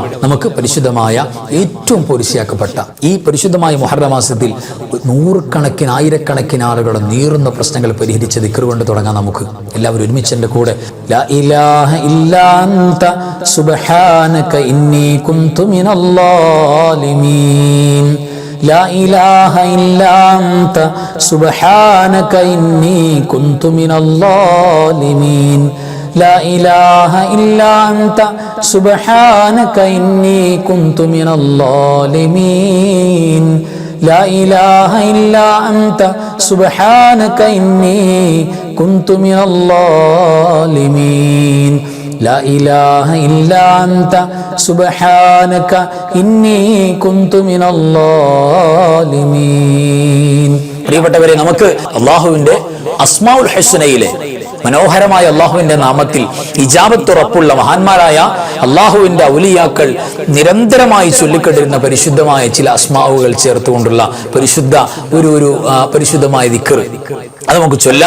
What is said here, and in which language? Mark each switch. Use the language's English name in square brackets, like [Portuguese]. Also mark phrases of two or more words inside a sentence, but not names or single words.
[Malayalam] നമുക്ക് പരിശുദ്ധമായ ഏറ്റവും പോരിശയാക്കപ്പെട്ട ഈ പരിശുദ്ധമായ മുഹറം മാസത്തിൽ നൂറുകണക്കിന് ആയിരക്കണക്കിന് ആളുകളുടെ നീറുന്ന പ്രശ്നങ്ങൾ പരിഹരിച്ച ദിക്ർ കൊണ്ട് തുടങ്ങാം. നമുക്ക് എല്ലാവരും ഒരുമിച്ച് എൻ്റെ കൂടെ [Arabic] لا إله إلا أنت سبحانك إني كنت من الظالمين. لا إله إلا أنت سبحانك إني كنت من الظالمين. لا إله إلا أنت سبحانك إني كنت من الظالمين. لا إله إلا أنت سبحانك إني كنت من الظالمين. لا إله إلا أنت سبحانك إني كنت من الظالمين. [Malayalam] പ്രിയപ്പെട്ടവരെ, നമുക്ക് അല്ലാഹുവിന്റെ [Arabic] الأسماء الحسنى [Malayalam] മനോഹരമായ അല്ലാഹുവിന്റെ നാമത്തിൽ ഇജാബത്ത് ഉറപ്പുള്ള മഹാന്മാരായ അല്ലാഹുവിന്റെ ഔലിയാക്കൾ നിരന്തരമായി ചൊല്ലിക്കൊണ്ടിരുന്ന പരിശുദ്ധമായ ചില അസ്മാഉകൾ ചേർത്തുകൊണ്ടുള്ള പരിശുദ്ധമായ ദിക്ർ അത് നമുക്ക് ചൊല്ലാം.